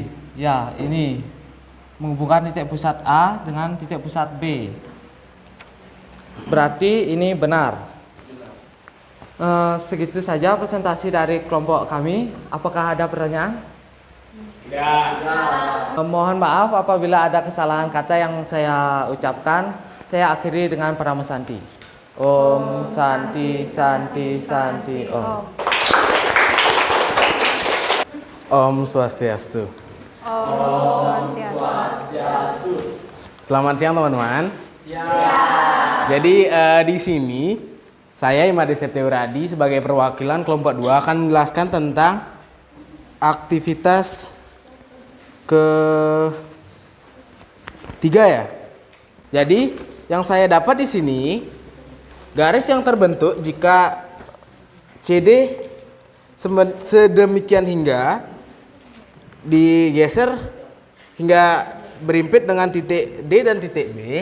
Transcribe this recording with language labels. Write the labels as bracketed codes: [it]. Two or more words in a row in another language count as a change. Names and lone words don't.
[id] Ya, ini menghubungkan titik pusat A dengan titik pusat B. Berarti ini benar. Segitu saja presentasi dari kelompok kami. Apakah ada pertanyaan? Mohon maaf apabila ada kesalahan kata yang saya ucapkan. Saya akhiri dengan Parama Santi. [sa] Om Santi Santi Santi Om. Om Swastiastu. Om Swastiastu. [id] Selamat siang teman-teman. Jadi di sini saya Imade Septiuradi sebagai perwakilan kelompok 2 akan menjelaskan tentang aktivitas ketiga ya. Jadi yang saya dapat di sini garis yang terbentuk jika CD sedemikian hingga digeser hingga berimpit dengan titik D dan titik B.